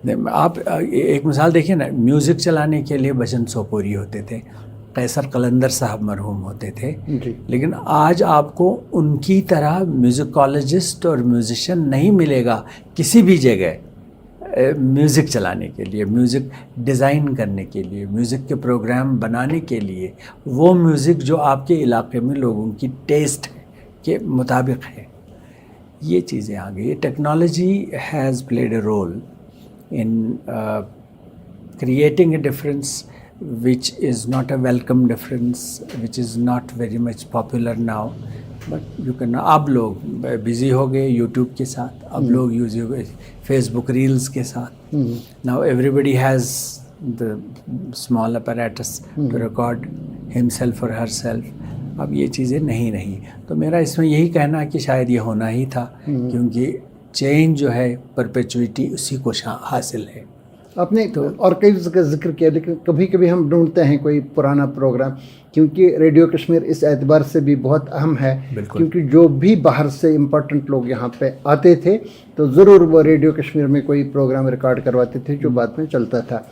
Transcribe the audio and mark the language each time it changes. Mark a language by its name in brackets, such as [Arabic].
[Urdu] آپ ایک مثال دیکھیے نا، میوزک چلانے کے لیے بھجن سوپوری ہوتے تھے، قیصر قلندر صاحب مرحوم ہوتے تھے، لیکن آج آپ کو ان کی طرح میوزیکالوجسٹ اور میوزیشین نہیں ملے گا کسی بھی جگہ میوزک چلانے کے لیے، میوزک ڈیزائن کرنے کے لیے، میوزک کے پروگرام بنانے کے لیے. وہ میوزک جو آپ کے علاقے میں لوگوں کی ٹیسٹ کے مطابق ہے. یہ چیزیں آ گئی. [English] Technology has played a role in creating a difference which is not a welcome difference, which is not very much popular now, but you can. [Urdu] اب لوگ بزی ہو گئے یوٹیوب کے ساتھ، اب لوگ یوز ہو گئے فیس بک ریلز کے ساتھ. [English] now everybody has the small apparatus to record himself or herself. [Urdu] اب یہ چیزیں نہیں رہی. تو میرا اس میں یہی کہنا ہے کہ شاید یہ ہونا ہی تھا، کیونکہ چینج جو ہے پرپیچوٹی اسی کو حاصل ہے. آپ نے اور کئی ذکر کیا، لیکن کبھی کبھی ہم ڈھونڈتے ہیں کوئی پرانا پروگرام، کیونکہ ریڈیو کشمیر اس اعتبار سے بھی بہت اہم ہے، کیونکہ جو بھی باہر سے امپورٹنٹ لوگ یہاں پہ آتے تھے تو ضرور وہ ریڈیو کشمیر میں کوئی پروگرام ریکارڈ کرواتے تھے جو بعد میں چلتا تھا.